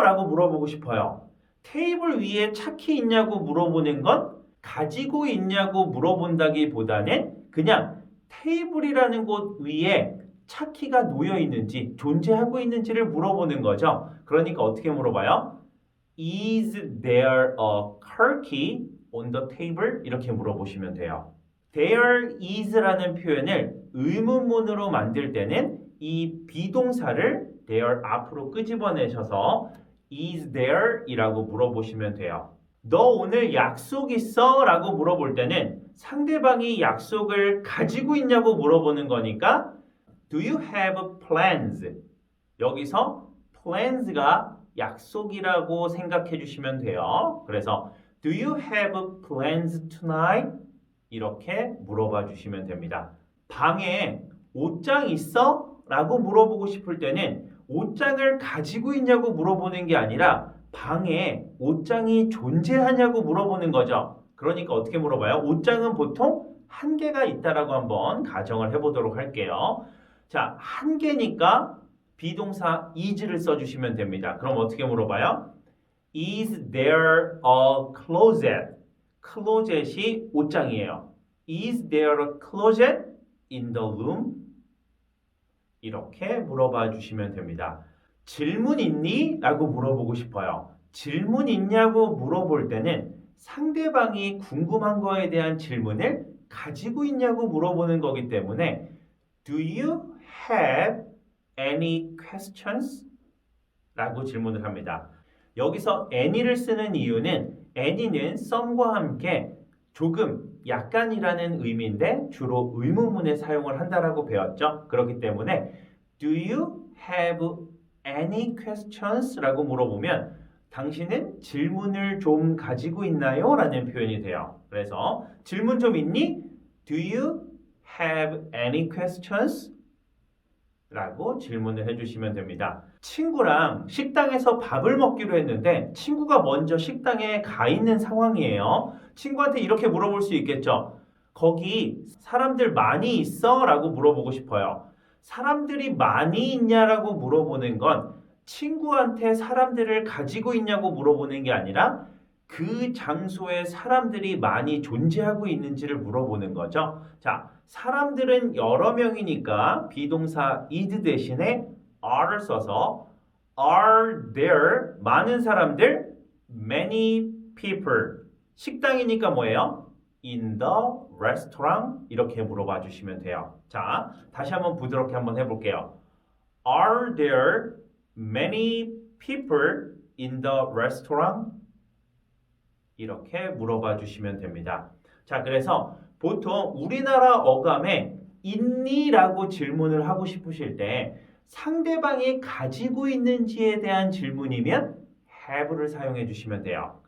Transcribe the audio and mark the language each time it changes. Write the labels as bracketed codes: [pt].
[ko] 라고 물어보고 싶어요. 테이블 위에 차키 있냐고 물어보는 건 가지고 있냐고 물어본다기보다는 그냥 테이블이라는 곳 위에 차키가 놓여 있는지 존재하고 있는지를 물어보는 거죠. 그러니까 어떻게 물어봐요? [en] Is there a car key on the table? [ko] 이렇게 물어보시면 돼요. There is라는 표현을 의문문으로 만들 때는 이 비동사를 there 앞으로 끄집어내셔서 [en] is there? [ko] 이라고 물어보시면 돼요. 너 오늘 약속 있어? 라고 물어볼 때는 상대방이 약속을 가지고 있냐고 물어보는 거니까 [en] Do you have plans? [ko] 여기서 plans가 약속이라고 생각해 주시면 돼요. 그래서 [en] Do you have plans tonight? [ko] 이렇게 물어봐 주시면 됩니다. 방에 옷장 있어? 라고 물어보고 싶을 때는 옷장을 가지고 있냐고 물어보는 게 아니라 방에 옷장이 존재하냐고 물어보는 거죠. 그러니까 어떻게 물어봐요? 옷장은 보통 한 개가 있다라고 한번 가정을 해보도록 할게요. 자, 한 개니까 비동사 is를 써주시면 됩니다. 그럼 어떻게 물어봐요? [en] Is there a closet? [ko] 클로젯이 옷장이에요. [en] Is there a closet in the room? [ko] 이렇게 물어봐 주시면 됩니다. 질문 있니? 라고 물어보고 싶어요. 질문 있냐고 물어볼 때는 상대방이 궁금한 거에 대한 질문을 가지고 있냐고 물어보는 거기 때문에 [en] Do you have any questions? [ko] 라고 질문을 합니다. 여기서 any를 쓰는 이유는 any는 some과 함께 조금, 약간이라는 의미인데 주로 의문문에 사용을 한다라고 배웠죠. 그렇기 때문에 [en] Do you have any questions? [ko] 라고 물어보면 당신은 질문을 좀 가지고 있나요? 라는 표현이 돼요. 그래서 질문 좀 있니? [en] Do you have any questions? [ko] 라고 질문을 해주시면 됩니다. 친구랑 식당에서 밥을 먹기로 했는데 친구가 먼저 식당에 가 있는 상황이에요. 친구한테 이렇게 물어볼 수 있겠죠. 거기 사람들 많이 있어? 라고 물어보고 싶어요. 사람들이 많이 있냐라고 물어보는 건 친구한테 사람들을 가지고 있냐고 물어보는 게 아니라 그 장소에 사람들이 많이 존재하고 있는지를 물어보는 거죠. 자, 사람들은 여러 명이니까 비동사 is 대신에 are를 써서 [en] are there [ko] 많은 사람들 [en] many people [ko] 식당이니까 뭐예요? [en] in the restaurant [ko] 이렇게 물어봐 주시면 돼요. 자, 다시 한번 부드럽게 한번 해볼게요. [en] Are there many people in the restaurant? [ko] 이렇게 물어봐 주시면 됩니다. 자, 그래서 보통 우리나라 어감에 있니? 라고 질문을 하고 싶으실 때 상대방이 가지고 있는지에 대한 질문이면 have를 사용해 주시면 돼요.